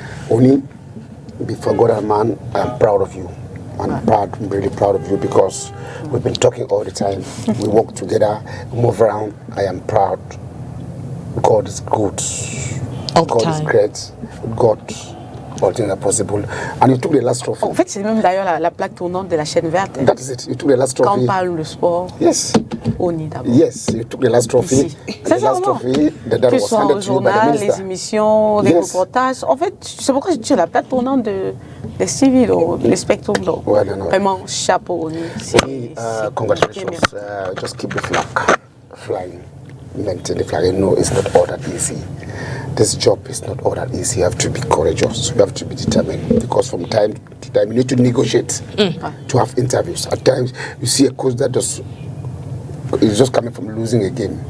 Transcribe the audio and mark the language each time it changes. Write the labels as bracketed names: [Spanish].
[English] ONI, before God and man, I am proud of you. I'm really proud of you because we've been talking all the time. We work together, move around. I am proud. God is good. God is great. God, all things are possible. And you took the last trophy. [French] En fait, c'est même d'ailleurs la plaque tournante de la chaîne verte. [English] That is it. You took the last trophy. [French] Quand on parle de sport. [English] Yes. [French] ONI d'abord. [English] Yes, you took the last trophy. [French] C'est ça, que ce soit au journal, les émissions, les reportages. En fait, c'est pourquoi je dis la plaque tournante de STV, le spectrum. Vraiment, chapeau ONI. [English] Congratulations. Just keep the flag flying. Maintain the flag. No, it's not all that easy. This job is not all that easy. You have to be courageous. You have to be determined because from time to time you need to negotiate to have interviews. At times you see a coach that is just coming from losing a game.